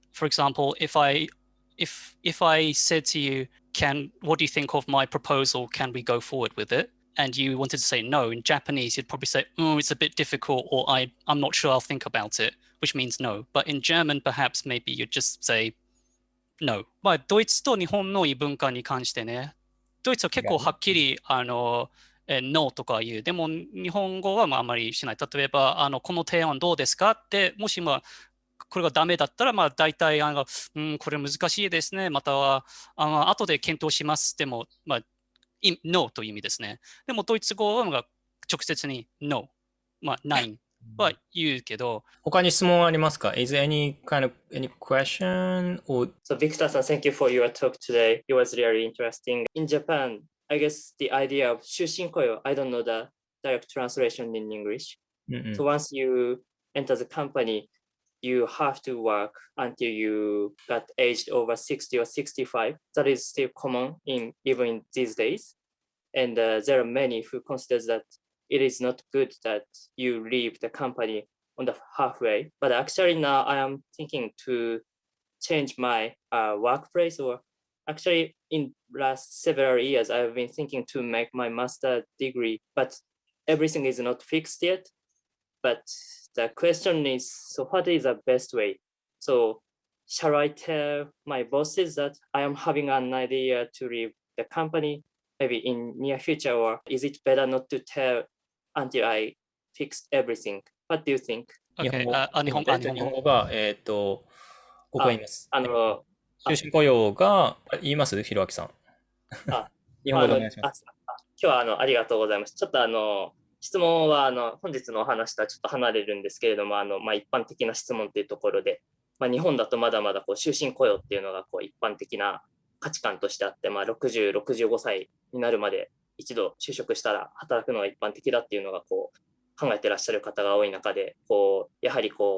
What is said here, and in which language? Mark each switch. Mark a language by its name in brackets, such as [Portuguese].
[English] For example, if I said to you, what do you think of my proposal? Can we go forward with it? And you wanted to say no, in Japanese, you'd probably say, oh, it's a bit difficult, or I'm not sure, I'll think about it, which means no. But in German, perhaps maybe you'd just say no. [Japanese] ドイツと日本の異文化に関してね、ドイツは結構はっきり、ノーとか言う。でも日本語はあんまりしない。例えば、この提案どうですかって、もしこれがダメだったら、大体、これ難しいですね。または、後で検討します。でも、 [English] no [Japanese] という意味ですね。でも、ドイツ語は直接に [English] no、 [Japanese] ないは言うけど。他に質問ありますか? [English] Is there any question or? So Victor-san, thank you for your talk today. It was really interesting. In Japan, I guess the idea of 終身雇用, I don't know the direct translation in English. So once you enter the company, you have to work until you got aged over 60 or 65. That is still common even in these days. And there are many who consider that it is not good that you leave the company on the halfway. But actually now I am thinking to change my workplace, or actually in last several years I've been thinking to make my master degree, but everything is not fixed yet. But the question is, so what is the best way? So shall I tell my bosses that I am having an idea to leave the company maybe in near future, or is it better not to tell until I fixed everything? What do you think? [Japanese] 日本 OK、語、日本語。日本語が、僕が言います。終身雇用が、言いますひろあきさん。日本語でお願いします。今日はありがとうございます。ちょっと質問は本日のお話とはちょっと離れるんですけれども、一般的な質問というところで、日本だとまだまだ終身雇用っていうのが一般的な価値観としてあって、60、65歳になるまで一度就職したら働くのが一般的だっていうのが考えてらっしゃる方が多い中で、やはり